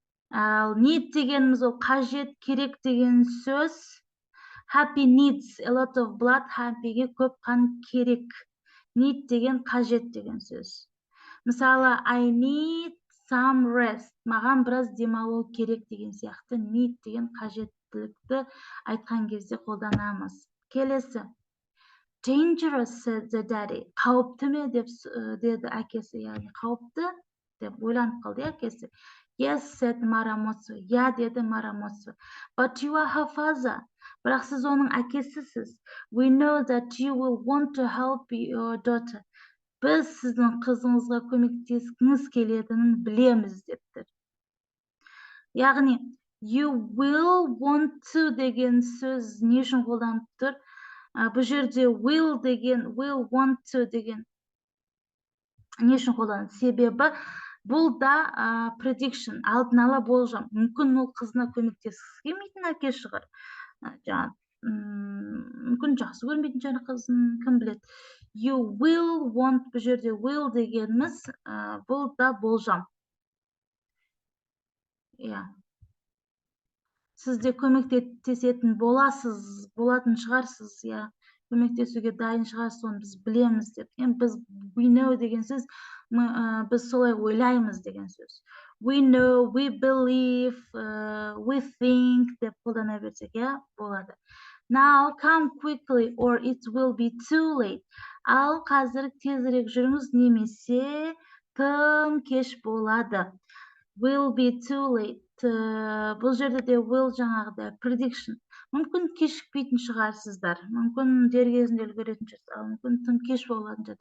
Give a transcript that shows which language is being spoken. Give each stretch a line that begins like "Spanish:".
Kazakh: Ал need дегеніміз ол қажет, керек деген сөз.
English: Happy needs a lot of blood.
Kazakh: Happyге көп қан керек. Need деген қажет деген сөз. Мысалы,
English: I need some rest.
Kazakh: Маған біраз демалу керек деген сияқты need деген қажеттілікті айтқан кезде қолданамыз. Келесі.
English: Dangerous, said the daddy.
Kazakh: Қауіпті ме деп деді әкесі, яғни қауіпті деп ойланып қалды әкесі.
English: Yes, said Maramoto.
Kazakh: Я, деді Maramoto.
English: But you are her father.
Kazakh: Бірақ сіз оның әкесісіз.
English: We know that you will want to help your daughter.
Kazakh: Біз сіздің қызыңызға көмектескіңіз келетінін білеміз депті. Яғни,
English: you will want to
Kazakh: деген сөз не үшін қолданып тұр? Бұл жерде
English: will want to
Kazakh: деген не үшін қолданады? Себебі бұл да prediction, алдын ала болжам. Мүмкін ол қызына көмектескісі келмейтін әке шығар. Мүмкін жақсы көрмейтін шығар қызын, кім біледі.
English: You will want,
Kazakh: бұл жерде will дегеніміз бұл да болжам. Сізде көмектесетін болатын шығарсыз, көмектесуге дайын шығарсыз, оны біз білеміз деп. Біз
English: we know
Kazakh: деген сөз, біз солай ойлаймыз деген сөз.
English: We know, we believe, we think
Kazakh: деп қолдана берсек, болады.
English: Now come quickly or it will be too late.
Kazakh: Ал қазір тезірек жүріңіз, немесе тым кеш болады.
English: Will be too late.
Kazakh: Бұл жерде де will жаңағыдай prediction. Мүмкін кешікпейтін шығарсыздар. Мүмкін дер кезінде үлгеретін шығарсыз. Мүмкін тым кеш болатын шығар.